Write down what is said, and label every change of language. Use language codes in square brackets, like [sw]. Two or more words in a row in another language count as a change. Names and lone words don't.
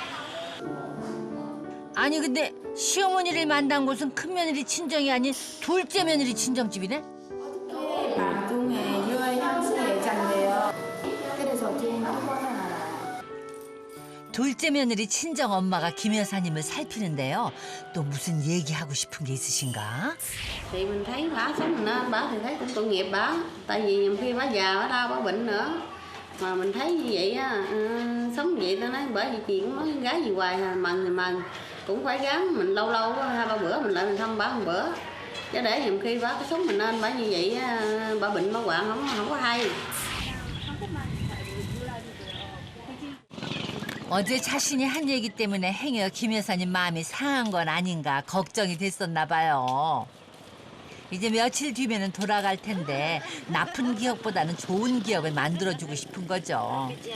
[ko] 아니 근데 시어머니를 만난 곳은 큰 며느리 친정이 아닌 둘째 며느리 친정집이네? 방송에 유아향수 예정돼요. 그래서 좋은 거 하나. 둘째 며느리 친정 엄마가 김 여사님을 살피는데요. 또 무슨 얘기하고 싶은 게 있으신가? [vi] Thì mình thấy bả sống nên bả thì thấy cũng tội nghiệp bả. Tại vì nhiều khi bả già bả đau bả bệnh nữa. Mà mình thấy như vậy á, sống vậy tao nói bởi vì chuyện nói gái gì hoài mần thì mần. Cũng phải gắng mình lâu lâu 2-3 bữa mình lại mình thăm bả một bữa. Chứ để nhiều khi bả cái sống mình nên bả như vậy bả bệnh bả hoạn không có hay. [ko] 어제 자신이 한 얘기 때문에 행여 김 여사님 마음이 상한 건 아닌가 걱정이 됐었나 봐요. 이제 며칠 뒤면은 돌아갈 텐데 나쁜 기억보다는 좋은 기억을 만들어주고 싶은 거죠.